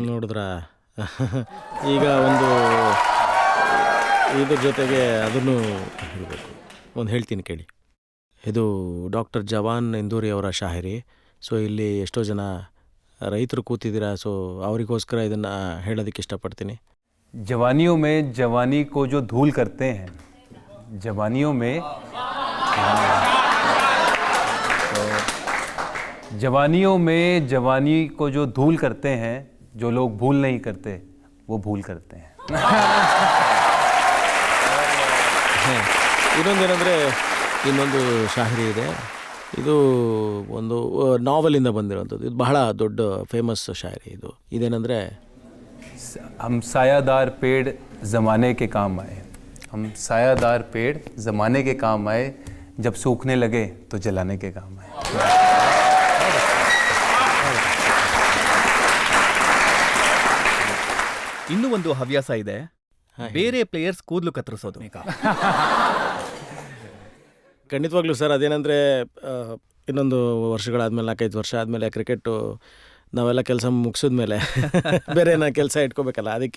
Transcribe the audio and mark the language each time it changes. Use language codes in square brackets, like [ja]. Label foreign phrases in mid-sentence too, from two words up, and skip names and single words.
[kn] ನೋಡಿದ್ರಾ, ಈಗ ಒಂದು ಇದ್ರ ಜೊತೆಗೆ ಅದನ್ನು ಹೇಳಬೇಕು, ಒಂದು ಹೇಳ್ತೀನಿ ಕೇಳಿ. ಇದು ಡಾಕ್ಟರ್ ಜವಾನ್ ಇಂದೂರಿ ಅವರ ಶಾಯರಿ. ಸೊ ಇಲ್ಲಿ ಎಷ್ಟೋ ಜನ ರೈತರು ಕೂತಿದ್ದೀರಾ, ಸೊ ಅವರಿಗೋಸ್ಕರ ಇದನ್ನು ಹೇಳೋದಕ್ಕೆ ಇಷ್ಟಪಡ್ತೀನಿ. [hi] जवानियों में जवानी को जो धूल करते हैं, जवानियों में जवानियों में जवानी को जो धूल करते हैं, जो लोग भूल नहीं करते वो भूल करते हैं. [kn] ಇನ್ನೊಂದೇನೆಂದರೆ, ಇನ್ನೊಂದು ಶಾಯರಿ ಇದೆ. ಇದು ಒಂದು ನಾವೆಲಿಂದ ಬಂದಿರೋಂಥದ್ದು. ಇದು ಬಹಳ ದೊಡ್ಡ ಫೇಮಸ್ ಶಾಯರಿ. ಇದೇನೆಂದರೆ, [hi] हम सायादार पेड़ ज़माने के काम आए, हम सायादार पेड़ ज़माने के काम आए, जब सूखने लगे तो जलाने के काम आए. [kn] ಇನ್ನೂ ಒಂದು ಹವ್ಯಾಸ ಇದೆ, ಬೇರೆ ಪ್ಲೇಯರ್ಸ್ ಕೂದಲು ಕತ್ತರಿಸೋದು. ಖಂಡಿತವಾಗ್ಲೂ ಸರ್, ಅದೇನೆಂದರೆ ಇನ್ನೊಂದು ವರ್ಷಗಳಾದಮೇಲೆ 4-5 ವರ್ಷ ಆದಮೇಲೆ ಕ್ರಿಕೆಟು ನಾವೆಲ್ಲ ಕೆಲಸ ಮುಗಿಸಿದ್ಮೇಲೆ ಬೇರೆ ಕೆಲಸ ಇಟ್ಕೋಬೇಕಲ್ಲ, ಅದಕ್ಕೆ.